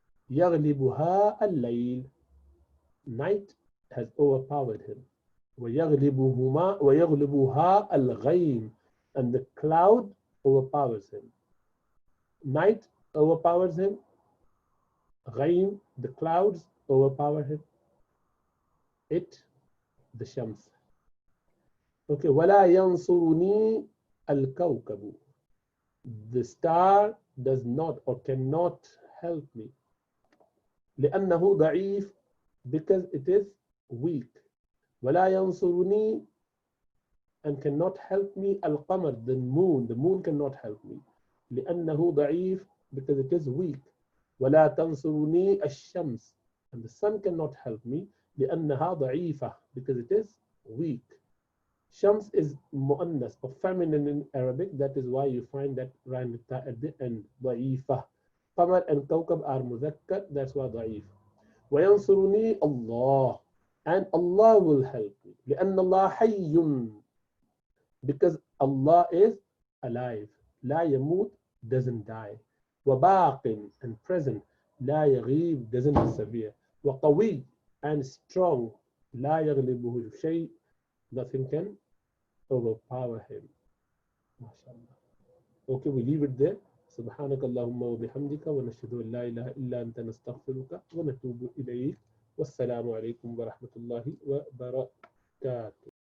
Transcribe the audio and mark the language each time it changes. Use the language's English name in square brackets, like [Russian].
[Arabic] يغلبها الليل, [English] night has overpowered him. [Arabic] ويغلبها الغيم, [English] and the cloud overpowers him. Night overpowers him. غيم, the clouds overpower him. It, the shams. [Arabic] Okay, ولا ينصرني الكوكب. [English] The star does not or cannot help me. [Arabic] لأنه ضعيف, [English] because it is weak. [Arabic] ولا ينصرني, [English] and cannot help me القمر, the moon cannot help me. [Arabic] لأنه ضعيف, [English] because it is weak. [Arabic] ولا تنصرني الشمس, [English] and the sun cannot help me. [Arabic] لأنها ضعيفة, [English] because it is weak. Shams is mu'annas, or feminine in Arabic. That is why you find that round at the end. [Arabic] ضعيفة. قمر and كوكب are مذكر. [English] That's why ضعيف. [Arabic] وينصرني [English] Allah, and Allah will help me. [Arabic] لأن الله حي, [English] because Allah is alive. [Arabic] لا يموت, [English] doesn't die. [Arabic] وباق, [English] and present. [Arabic] لا يغيب, [English] doesn't disappear. [Arabic] وقوي, [English] and strong. [Arabic] لا يغلبه شيء, [English] nothing can overpower him. MashaAllah. Okay, we leave it there. [Arabic] سبحانك اللهم وبحمدك ونشهد أن لا إله إلا أنت نستغفرك ونتوب إليك. والسلام عليكم ورحمة الله وبركاته.